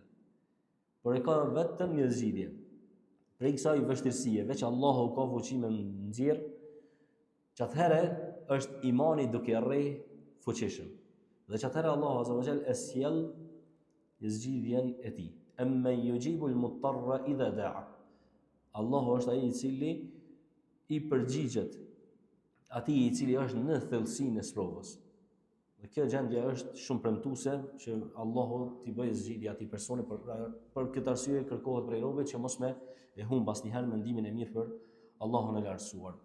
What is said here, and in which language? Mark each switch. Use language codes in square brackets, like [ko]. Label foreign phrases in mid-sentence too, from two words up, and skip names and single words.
[sq] Por e ka vetëm një zgjidhje. Prej kësaj vështirësie, veç Allahu ka fuqi me nxjerr, që atëherë është imani duke rrej fuqishëm. Dhe që atëherë Allahu [ar] عز وجل [sq] e sjell zgjidhjen e tij. [ar] أمن يجيب المضطر إذا دعا. [sq] Allahu është ai i cili i përgjigjet atij i cili është në thellësinë e sprovës. Dhe kjo gjendje është shumë premtuese që Allahu t'i bëjë zgjidhje atij personi, për këtë arsye kërkohet prej robëve që mos me e humb asnjëherë mendimin e mirë për Allahun e lartësuar.